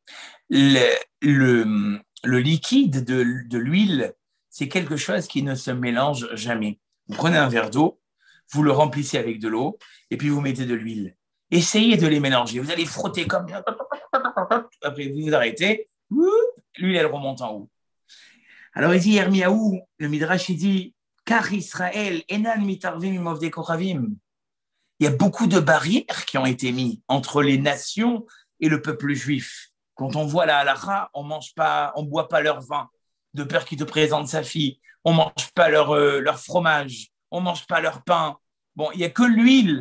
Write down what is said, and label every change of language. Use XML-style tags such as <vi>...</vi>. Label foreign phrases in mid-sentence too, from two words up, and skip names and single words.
<fr>Le liquide de l'huile, c'est quelque chose qui ne se mélange jamais. Vous prenez un verre d'eau, vous le remplissez avec de l'eau, et puis vous mettez de l'huile. Essayez de les mélanger. Vous allez frotter comme ça. Après, vous vous arrêtez. L'huile, elle remonte en haut. Alors, il dit, Yermiyahu, le Midrash, il dit, car Israël,</fr> <he>אינן מתערבים עם עובדי כוכבים.</he> <fr>Il y a beaucoup de barrières qui ont été mises entre les nations et le peuple juif. Quand on voit la halakha, on ne boit pas leur vin, de peur qu'ils te présentent sa fille. On ne mange pas leur fromage. On ne mange pas leur pain. Bon, il n'y a que l'huile.</fr>